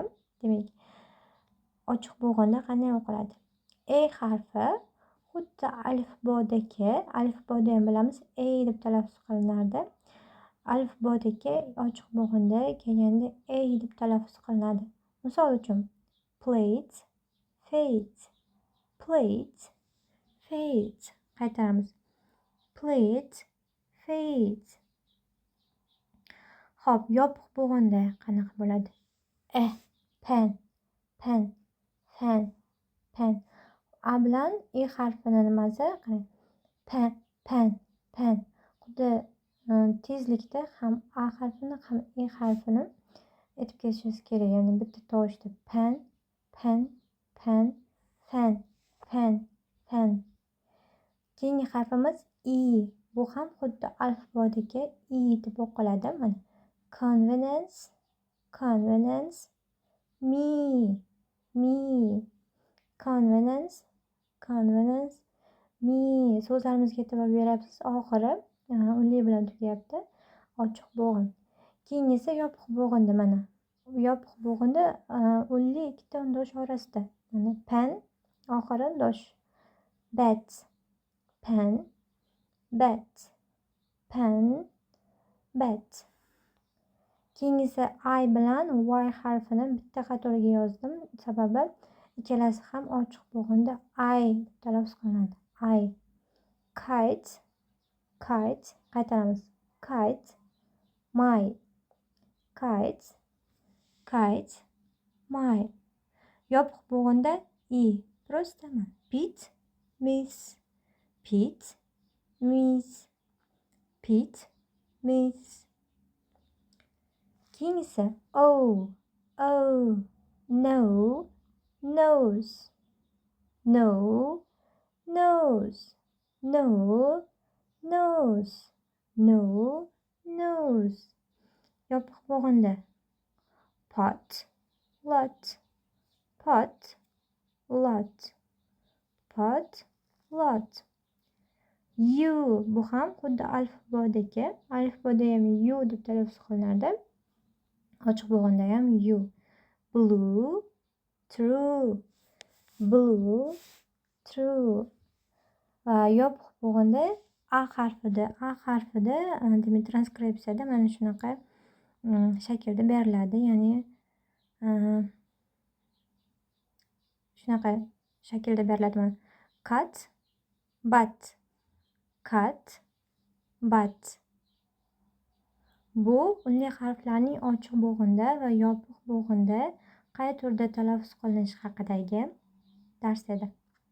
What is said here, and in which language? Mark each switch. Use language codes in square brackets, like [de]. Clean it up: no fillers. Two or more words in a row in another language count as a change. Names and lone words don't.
[uz] Demak, ochiq bo'g'inda qanday o'qiladi? A harfi xuddi alifbodagi, alifboda ham bilamiz, A deb talaffuz qilinardi. Alifbodagi ochiq bo'g'inda kelganda A deb talaffuz qilinadi. Misol uchun [en] plate, fate, plate, fate. Qaytaramiz. Plate, fate. [uz] Xo'p, yopiq bo'g'inda qanaqa bo'ladi? [en] Pen, pen, fan, pen. [uz] A bilan E harfini nimasi? [en] Qarang. Pen, pen, pen. [uz] Xuddi tezlikda ham A harfini ham E harfini aytib ketishingiz kerak. Ya'ni bitta tovushda [en] pen, pen, pen, fan, fan, fan. [uz] Keyingi harfimiz E. Bu ham xuddi alifbodagi E deb o'qiladi. [en] Mana convenience, convenience, me, me, convenience, convenience, me. [uz] So'zlarimizga e'tibor beryapsiz. Oxiri unli bilan tugayapti. Ochiq bo'g'in. Keyingisi yopiq bo'g'inda. Mana yopiq bo'g'inda unli ikkita undosh orasida. [en] Mana pen, [uz] oxiri undosh. [en] Bat, pen, bat, pen, bat. [uz] Keyingisi I bilan Y harfini bitta qatorga yozdim. Sababi ikkalasi ham ochiq bo'g'inda I deb talaffuz qilinadi. [en] I. Kite, kite. Qaytaramiz. Kite, my. Kite, kite, my. [uz] Yopiq bo'g'inda [en] E. Просто Pit, miss, Pit, miss, Pit, miss. Keyingisi O, O, no, nose, no, nose, no, nose, no, nose. [uz] Yopiq bo'g'inda [en] pot, lot, pot, lot, pot, lot. [uz] U bu ham xuddi alifbodagi, alifboda ham U deb talaffuz qilinardi. Ochiq bo'g'inda ham U. [en] Blue, true, blue, true. [uz] Va yopiq bo'g'inda A harfida demak transkripsiyada mana shunaqa shaklda beriladi. Ya'ni shunaqa shaklda beriladi. [en] Mana cut, but, cut, but. [uz] Bu unli harflarning ochiq bo'g'inda va yopiq bo'g'inda qay turda talaffuz qilinishi haqidagi dars edi.